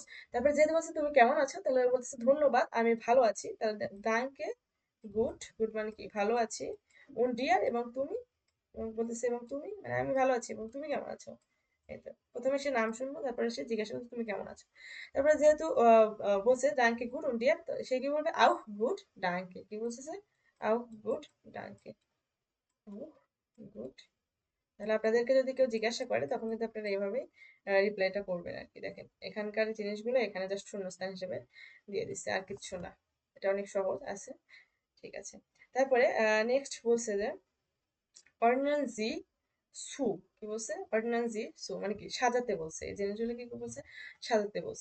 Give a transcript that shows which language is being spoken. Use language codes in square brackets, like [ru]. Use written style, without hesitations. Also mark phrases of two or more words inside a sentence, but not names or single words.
[bn] তারপরে যেহেতু বলছে তুমি কেমন আছো, তাহলে বলতেছে ধন্যবাদ আমি ভালো আছি, তাহলে [de] Danke gut, [bn] গুড মানে কি ভালো আছি, [de] und dir [bn] এবং তুমি, এবং বলতেছে এবং তুমি মানে আমি ভালো আছি এবং তুমি কেমন আছো। এই তো প্রথমে সে নাম শুনবো, তারপরে সে জিজ্ঞাসা করবে তুমি কেমন আছো। তারপরে যেহেতু বলছে [de] Danke gut und dir, [bn] তো সে কি বলবে [de] auch gut danke, [bn] কি বলছে সে [de] auch gut danke, auch gut। [bn] তাহলে আপনাদেরকে যদি কেউ জিজ্ঞাসা করে তখন কিন্তু আপনারা এইভাবেই রিপ্লাইটা করবেন আর কি। দেখেন এখানকার জিনিসগুলো এখানে জাস্ট শূন্যস্থান হিসেবে দিয়ে দিচ্ছে, আর কিছু না। এটা অনেক সহজ আছে, ঠিক আছে। তারপরে নেক্সট বলছে যে [de] Ordnen Sie zu, [bn] কি বলছে [de] Ordnen Sie zu [bn] মানে কি সাজাতে বলছে, এই জিনিসগুলো কি বলছে সাজাতে বলছে।